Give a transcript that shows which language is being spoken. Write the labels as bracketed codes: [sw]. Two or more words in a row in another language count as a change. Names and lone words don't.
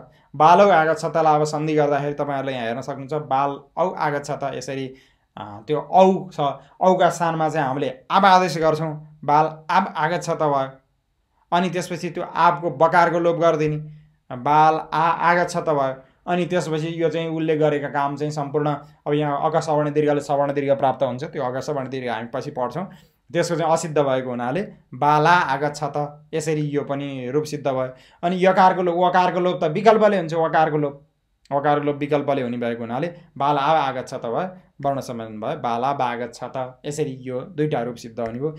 [ne] बालौ आगत छ तलाई अब सन्धि गर्दाखेरि तपाईँहरूले यहाँ हेर्न सक्नुहुन्छ बाल औ आगत छ त, यसरी त्यो औ छ, औका स्थानमा चाहिँ हामीले आब आदेश गर्छौँ, बाल आब आगत छ त भयो। अनि त्यसपछि त्यो आबको बकारको लोप गरिदिने, बाल आगत छ त भयो। अनि त्यसपछि यो चाहिँ उसले गरेका काम चाहिँ सम्पूर्ण, अब यहाँ अक सवर्ण दीर्घले सवर्ण दीर्घ प्राप्त हुन्छ, त्यो अक सवर्ण दीर्घ हामी पछि पढ्छौँ। त्यसको चाहिँ असिद्ध भएको हुनाले बाला आगत छ त, यसरी यो पनि रूप सिद्ध भयो। अनि यकारको लोप वकारको लोप त विकल्पले हुन्छ, वकारको लोप विकल्पले हुने भएको हुनाले बाला आगत छ त भयो, वर्ण सम्मेलन भयो, बाला बागत छ त, यसरी यो दुईवटा रूप सिद्ध हुने भयो।